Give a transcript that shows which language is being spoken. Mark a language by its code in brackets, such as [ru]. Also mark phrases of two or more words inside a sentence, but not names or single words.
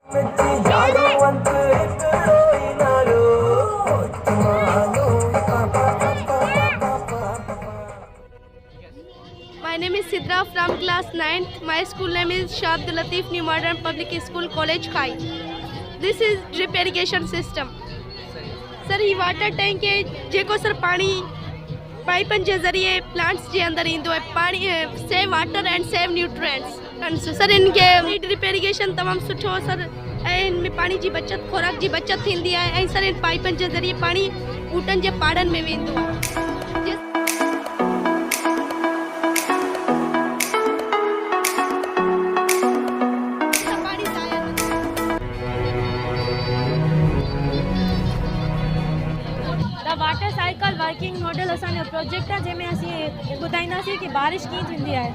[en] My name is Sidra from class 9th. My school name is Shah Abdul Latif New Modern Public School College Khai. This is drip irrigation system. [sd] Sir, ये [en] water tank [sd] है जेको सर पानी पाइपन जे ज़रिए प्लांट्स जे अंदर ईंदो है पानी [en] save water and save nutrients [sd] सर इनके [en] drip irrigation [sd] तमामु सुठो सर ऐं इनमें पानी जी बचत खुराक जी बचत थींदी आहे ऐं सर इन पाइपन जे ज़रिए पानी ॿूटनि जे पाड़नि में वेंदो आहे। [en] water cycle working model [sd] असांजो प्रोजेक्ट आहे जंहिंमें असीं ॿुधाईंदासीं कि बारिश कीअं थींदी आहे।